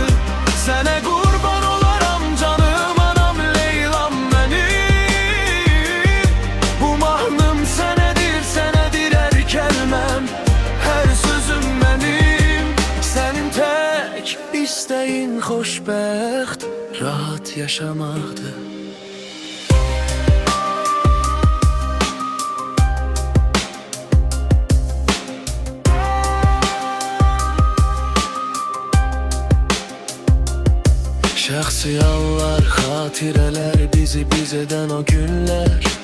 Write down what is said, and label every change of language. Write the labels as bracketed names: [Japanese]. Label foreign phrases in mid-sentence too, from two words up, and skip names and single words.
[Turkish] Sene kurban olaram canım anam Leylam benim. Bu mahnım senedir, senedir her kelimem, her sözüm benim. Senin tek isteğin xoşbəxt, rahat yaşamaktı. [Azerbaijani] Şəxsi anlar, xatirələr, bizi biz edən o günlər.